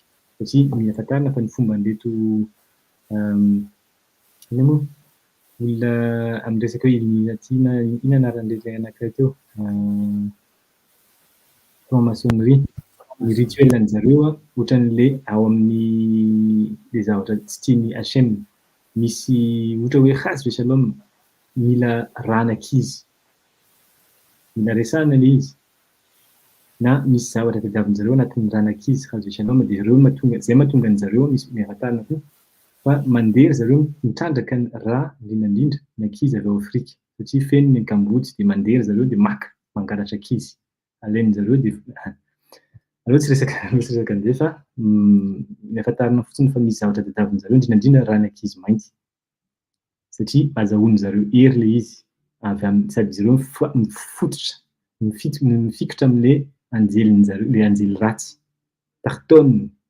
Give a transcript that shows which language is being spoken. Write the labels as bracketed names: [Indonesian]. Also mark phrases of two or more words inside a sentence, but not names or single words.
[Malagasy] Satria miafantarina fa ny fomba an'ireto inona moa olona amin'ny resaka hoe illuminatina, inona anaran'ilay anankiray teo? Franc-maçonnerie. Ny rituel an'izareo ohatran'ilay ao amin'ny zavatra tsy tian'ny Hashem. Misy ohatra hoe [Hebrew] חס ושלום [Malagasy] mila ranankizy. Mila resahana ilay izy. Na misy zavatra tadiavin'izareo anatin'ny ranankizy [Hebrew] חס ושלום [Malagasy] dia ireo zay mahatonga an'izareo misy miafantarina koa fa mandeha zareo mitrandraka ny rà indrindrandrindra ny ankizy avy ao Afrika satria feno ny ankambojy de mandeha zareo de maka mangalatra ankizy alainy zareo de aleo tsy resaka an'zay fa ny ahafantarana fotsiny fa misy zavatra tadiavin zareo indrindrandrindra raha ny ankizy mainty satria azahoany zareo hery le izy avy sady zareo mifototra mifikotra am'le anjeliny zareo le anjely ratsy tartone